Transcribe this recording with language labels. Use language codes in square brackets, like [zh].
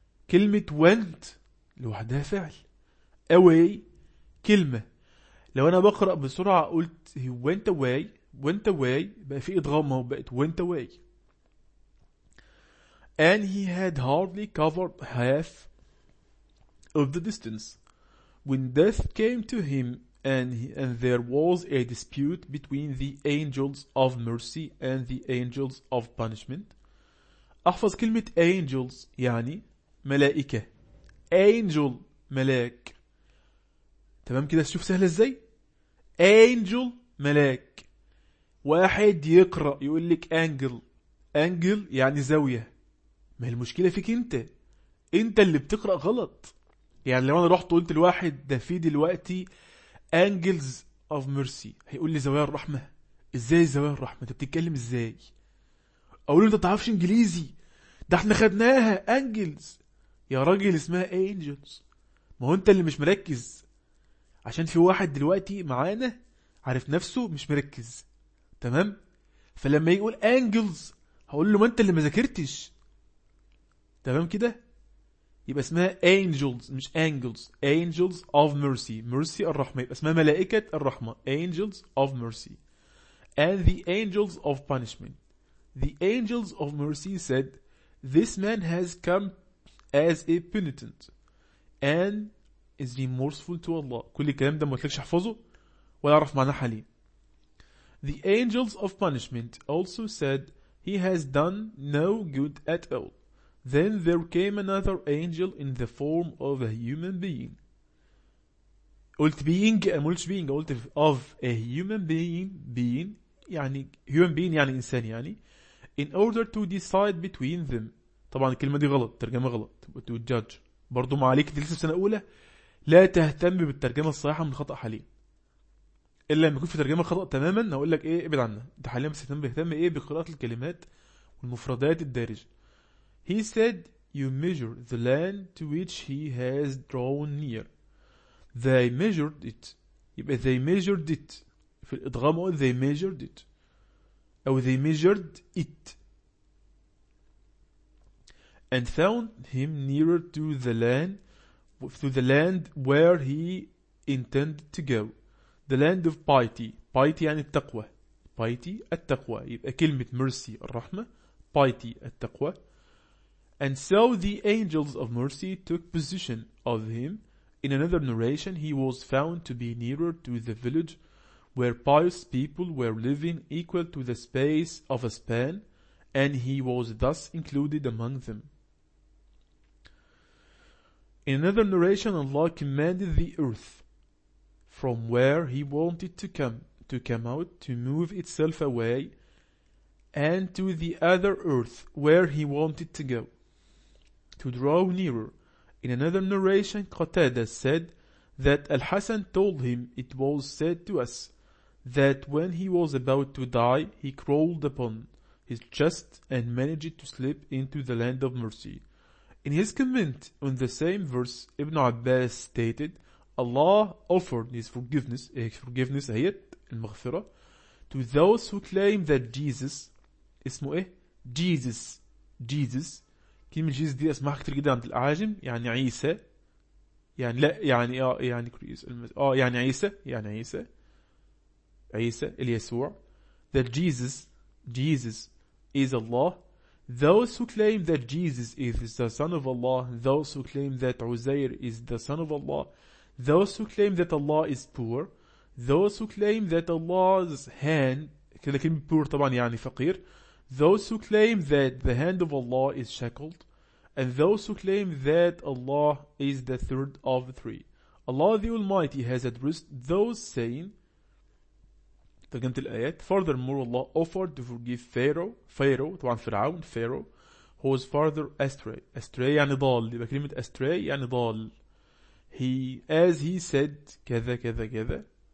[ar] كلمة went لوحدها فعل، away كلمة. لو أنا بقرأ بسرعة قلت [en] he went away، [ar] went away بقى في إدغام وبقت went away. [en] and he had hardly covered half of the distance when death came to him and there was a dispute between the angels of mercy and the angels of punishment. [ar] أحفظ كلمة angels يعني ملائكة. angel ملاك. تمام كده، شوف سهلة ازاي. angel ملاك. واحد يقرأ يقول لك angle، angle يعني زاوية. ما المشكلة فيك انت، انت اللي بتقرأ غلط. يعني لو انا رحت وقلت الواحد ده في دلوقتي [en] angles of mercy [ar] هيقول لي زوايا الرحمة. ازاي زوايا الرحمة؟ انت بتتكلم ازاي؟ اقول له انت تعرفش انجليزي، ده احنا خدناها angles يا راجل، اسمها angels. ما هو انت اللي مش مركز، عشان في واحد دلوقتي معانا عارف نفسه مش مركز. تمام؟ فلما يقول angels هقول له ما انت اللي ما ذاكرتش. تمام كده، يبقى اسمها angels مش angels. [en] angels of mercy، [ar] mercy الرحمة، يبقى اسمها ملائكة الرحمة. [en] angels of mercy. and the angels of punishment. the angels of mercy said this man has come as a penitent and is remorseful to Allah. [ar] كل الكلام ده ما قلتلكش احفظه ولا اعرف معناه حاليا. [en] The angels of punishment also said he has done no good at all. Then there came another angel in the form of a human being. [ar] قلت being ما قلتش being، قلت of a human being. being يعني human being يعني انسان يعني. [en] in order to decide between them. [ar] طبعا الكلمة دي غلط، ترجمة غلط. to judge برضو ما عليك، دي لسه في سنة أولى، لا تهتم بالترجمة الصحيحة من الخطأ حاليا. إلا لما يكون في ترجمة خطأ تماما أقول لك إيه ابعد عنها. ده حاليا بس اهتم إيه بقراءة الكلمات والمفردات الدارجة. [en] he said you measure the land to which he has drawn near. they measured it. يبقى they measured it [ar] في الإدغام، أقول [en] they measured it. أو they measured it and found him nearer to the land where he intended to go, the land of piety. [ar] Piety يعني التقوى. Piety التقوى. يبقى كلمة mercy الرحمة. Piety التقوى. [en] And so the angels of mercy took possession of him. In another narration, he was found to be nearer to the village where pious people were living, equal to the space of a span, and he was thus included among them. In another narration, Allah commanded the earth from where he wanted to come out, to move itself away, and to the other earth where he wanted to go, to draw nearer. In another narration, Qatada said that Al-Hasan told him, it was said to us that when he was about to die, he crawled upon his chest and managed to slip into the land of mercy. In his comment on the same verse, Ibn Abbas stated, Allah offered his forgiveness, ayat, المغفرة, to those who claim that Jesus, [ar] اسمه ايه? Jesus, كلمة جيز دي اسمها كتير جدا عند العاجم, يعني عيسى, يعني لا, يعني اه, يعني كريس, اه, يعني عيسى, يعني عيسى, عيسى, اليسوع, [en] that Jesus is Allah. Those who claim that Jesus is the son of Allah, those who claim that Uzair is the son of Allah, those who claim that Allah is poor, those who claim that Allah's hand, كده كلمة poor [ar] طبعا يعني فقير, [en] those who claim that the hand of Allah is shackled, and those who claim that Allah is the third of three. Allah the Almighty has addressed those saying, [ar] تقنت الآيات, [en] furthermore Allah offered to forgive Pharaoh, طبعا فرعون, Pharaoh, who was farther astray, astray يعني ضال, [ar] يبقى كلمة [en] astray يعني ضال, he, as he said, [ar] كذا كذا كذا,